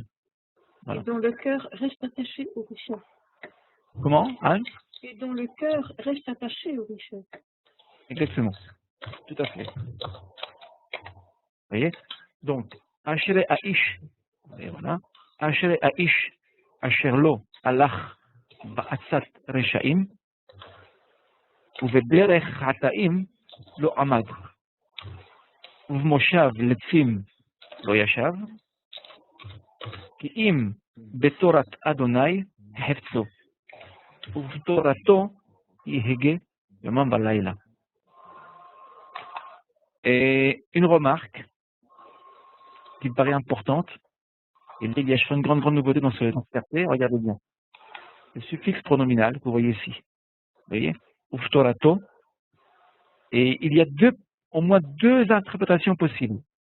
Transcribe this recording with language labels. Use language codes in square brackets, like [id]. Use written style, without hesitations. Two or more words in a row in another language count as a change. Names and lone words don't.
[fr] Voilà. Et dont le cœur reste attaché aux richesses. Comment, Anne? Et dont le cœur reste attaché aux richesses. Exactement. Tout à fait. Vous voyez? Donc, [he] אשרי האיש, [fr] et voilà. [he] אשרי האיש, אשר לא הלך בעצת רשעים, ובדרך חטאים לא עמד, ובמושב לצים לא ישב, כי אם בתורת אדוני חפצו, ובתורתו יהגה יומם ולילה. [fr] Et une remarque qui me paraît importante, et il y a une grande nouveauté dans ce verset, regardez bien. Le suffixe pronominal que vous voyez ici. Vous voyez? Uftorato. Et il y a au moins deux interprétations possibles.